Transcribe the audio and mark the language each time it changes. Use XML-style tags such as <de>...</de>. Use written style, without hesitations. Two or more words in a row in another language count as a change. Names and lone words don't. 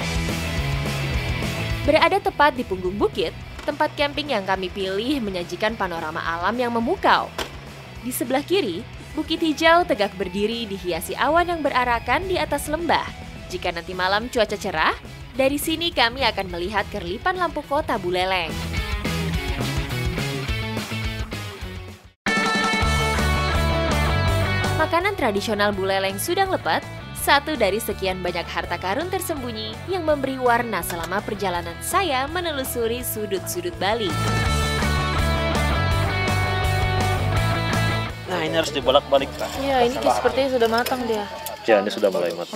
<id>Berada tepat di punggung bukit, tempat camping yang kami pilih menyajikan panorama alam yang memukau. Di sebelah kiri, bukit hijau tegak berdiri dihiasi awan yang berarakan di atas lembah. Jika nanti malam cuaca cerah, dari sini kami akan melihat kerlipan lampu kota Buleleng. Makanan tradisional Buleleng Sudang Lepet, satu dari sekian banyak harta karun tersembunyi yang memberi warna selama perjalanan saya menelusuri sudut-sudut Bali. Nah, ini harus dibolak-balik, Pak. Iya, ini sepertinya sudah matang dia. Ya, ini sudah mulai matang.</id>